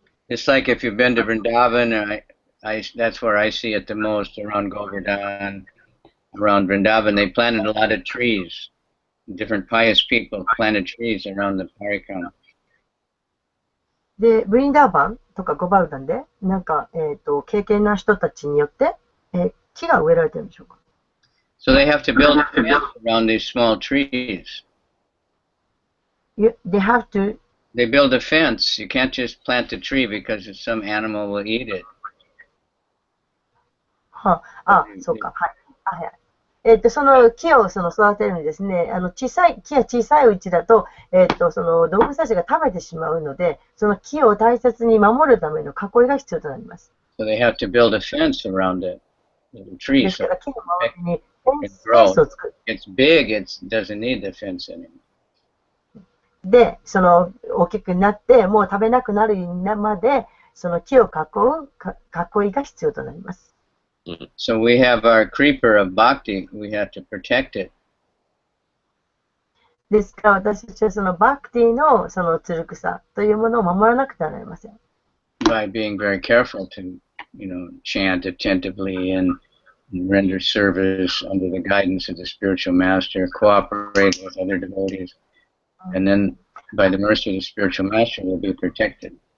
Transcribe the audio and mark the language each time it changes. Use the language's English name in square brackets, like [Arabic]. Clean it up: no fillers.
[English] It's like if you've been to Vrindavan, that's where I see it the most, around Govardhan, around Vrindavan. They planted a lot of trees. Different pious people planted trees around the parikram. [Japanese] で、ブリンダーバンとかゴバルダンで、なんか、敬虔な人たちによって、木が植えられてるんでしょうか。 [English] So they have to build a fence around these small trees. They have to. They build a fence. You can't just plant a tree because some animal will eat it. [Japanese] そうか。はい。その木を育てるにですね、木が小さいうちだと、その動物たちが食べてしまうので、その木を大切に守るための囲いが必要となります。 [English] So they have to build a fence around the tree. [Japanese] ですから木の周りにフェンスを作る。 [English] It's big. It doesn't need the fence anymore. [Japanese] で、その大きくなって、もう食べなくなるまで、その木を囲いが必要となります。 [English] So we have our creeper of bhakti. We have to protect it. [Japanese] ですから私たちはそのバクティのそのつる草というものを守らなくてはなりません。 [English] By being very careful to, chant attentively and render service under the guidance of the spiritual master, cooperate with other devotees, and then by the mercy of the spiritual master we'll be protected.